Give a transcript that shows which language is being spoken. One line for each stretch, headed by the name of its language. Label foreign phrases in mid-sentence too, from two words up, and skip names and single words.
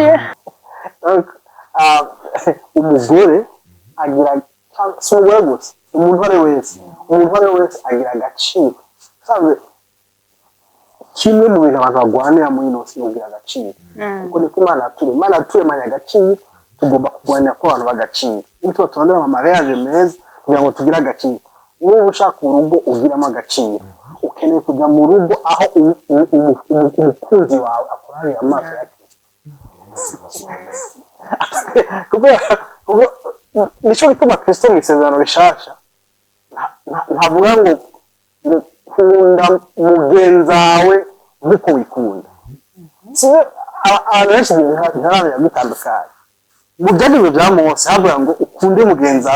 Kinyarwanda: umugore agira umugore gusa umuntu ari wese agira agaciro sabe kimwe mu bintu abantu bagwanira muri ino si ugira agaciro kuko niko Imana yaturemanye agaciro tugomba kurwanira ko abantu bagaciro nitwo tubonera mu mariage meza kugira ngo tugire agaciro wowe ushaka urugo ugiramo agaciro ukeneye kujya mu rugo aho umukunzi wawe akurariye amaso ya Kristo nico bituma Kristo mu isezerano rishasha ntavuga ngo kunda mugenzawe nk'uko wikunda abantu benshi ntaramenya gutandukanye mu byagizwe bya Mose havuga ngo ukunde mugenzawe